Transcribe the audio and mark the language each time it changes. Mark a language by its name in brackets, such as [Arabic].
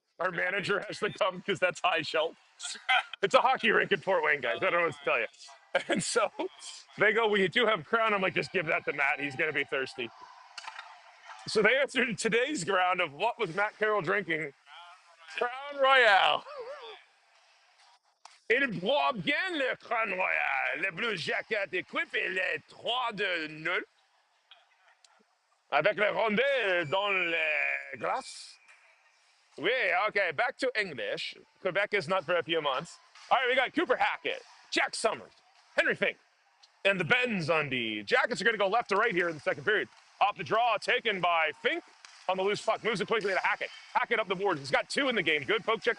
[English] Our manager has to come because that's high shelf. It's a hockey rink in Fort Wayne, guys. I don't know what to tell you. And so they go, we do have Crown. I'm like, just give that to Matt. He's going to be thirsty. So they answered today's round of what was Matt Carroll drinking? Crown Royale. [French] Il boit bien le Crown Royal. Le Blue Jacket équipe et les 3-0 avec le rondelle dans les glaces. Oui, [English] okay, back to English. Quebec is not for a few months. All right, we got Cooper Hackett, Jack Summers, Henry Fink, and the Benz on the Jackets are going to go left to right here in the second period. Off the draw, taken by Fink on the loose puck. Moves it quickly to Hackett. Hackett up the board. He's got 2 in the game. Good poke check.